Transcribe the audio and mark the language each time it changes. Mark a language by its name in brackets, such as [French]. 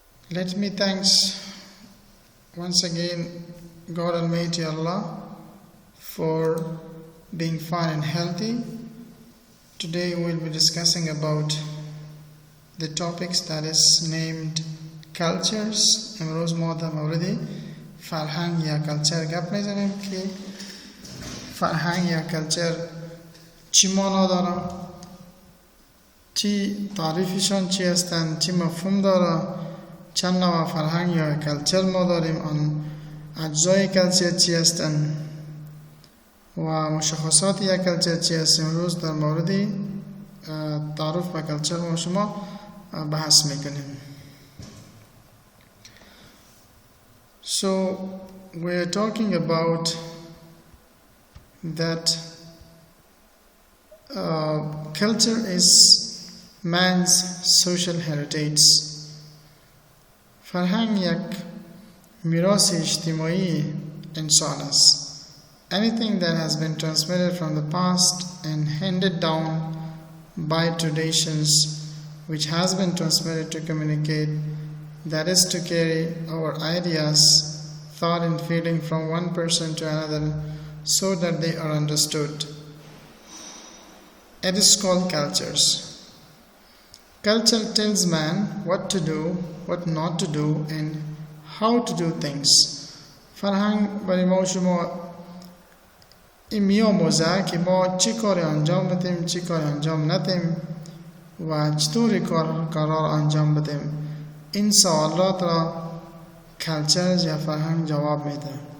[English] Let me thanks once again God Almighty Allah for being fine and healthy. Today we will be discussing about the topics that is named cultures. [Persian] امروز ما در مورد فرهنگ یا کلچر گپ میزنیم که فرهنگ یا کلچر چی معنا داره، چی تعریفشان چی هستند، چی مفهوم داره، چند نوع فرهنگ یا کلچر ما داریم، آن اجزای کلچر چی هستند و مشخصات یک کلچر چی هست. امروز در مورد تعارف به کلچر ما شما بحث میکنیم. [English] So we are talking about that culture is man's social heritage. [Persian] فرهنگ یک میراث اجتماعی انسان است. [English] Anything that has been transmitted from the past and handed down by traditions, which has been transmitted to communicate, that is to carry our ideas, thought and feeling from one person to another so that they are understood. It is called cultures. Culture tells man what to do, what not to do, and how to do things. [Persian] فرهنگ برای ما شما این میآموزه که ما چی کار انجام بدیم، چی کار انجام ندیم و چطوری کارا انجام بدیم. این سوالات را کلچر یا فرهنگ جواب میده.